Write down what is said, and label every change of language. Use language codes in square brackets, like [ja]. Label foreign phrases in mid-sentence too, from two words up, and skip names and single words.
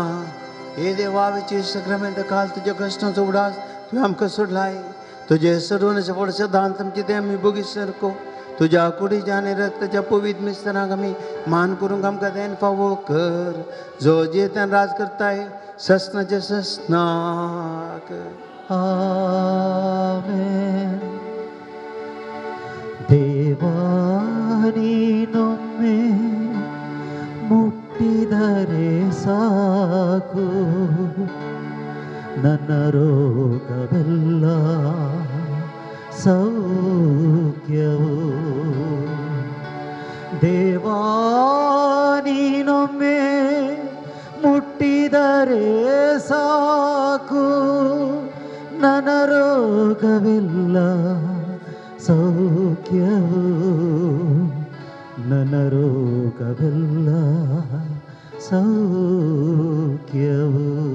[kok] हे देवाचे सक्रमेंत काल तुझ्या कष्टांचो उडास तू आमकां सोडलाय तुझे सडवण्याच्या पडच्या दान तुमचे ते आम्ही बघी सारको तुझ्या कुडीच्या आणि रक्ताच्या पवित्र मिस्त्रांक आम्ही मान करूंक आमकां देन फावो कर जो जे त्यान राज करताय ससनाचे ससनाक. [kn] आमेन. ದೇವಾ ನೀನೊಮ್ಮೆ ಮುಟ್ಟಿದರೆ ಸಾಕು ನನ್ನ ರೋಗವೆಲ್ಲ ಸೌಖ್ಯವು ದೇವಾ ನೀನೊಮ್ಮೆ ಮುಟ್ಟಿದರೆ ಸಾಕು ನನ್ನ ರೋಗವೆಲ್ಲ ಸೌಖ್ಯವು ನನ್ನ ರೋಗವೆಲ್ಲ ಸೌಖ್ಯವು.